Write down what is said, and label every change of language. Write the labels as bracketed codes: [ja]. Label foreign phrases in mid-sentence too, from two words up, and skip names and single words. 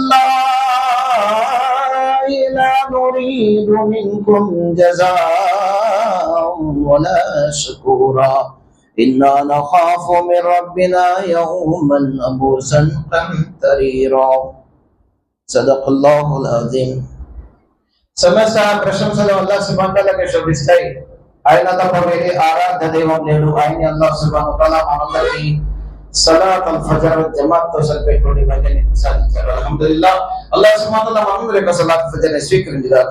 [ar] الله لا نريد منكم جزاء ولا شكورا إنا نخاف من ربنا يوما عبوسا قمطريرا صدق الله العظيم. [te] సమస్త ప్రశంసలు అల్లాహ్ [ar] سبحانه وتعالى [te] శోభిస్తాయి. ఆయన తప్ప వేరే ఆరాధ్య దైవం లేడు. ఆయన అల్లాహ్ [ar] سبحانه وتعالى [te] మనందరికీ [ar] صلاة الفجر [te] జమాత్ తో సరిపోయేటువంటి భాగ్యాన్ని ప్రసాదించారు. [ar] الحمد لله. [te] అల్లాహ్ [ar] سبحانه وتعالى [te] మనందరి యొక్క [ar] صلاة فجر [te] ని స్వీకరించుగాక.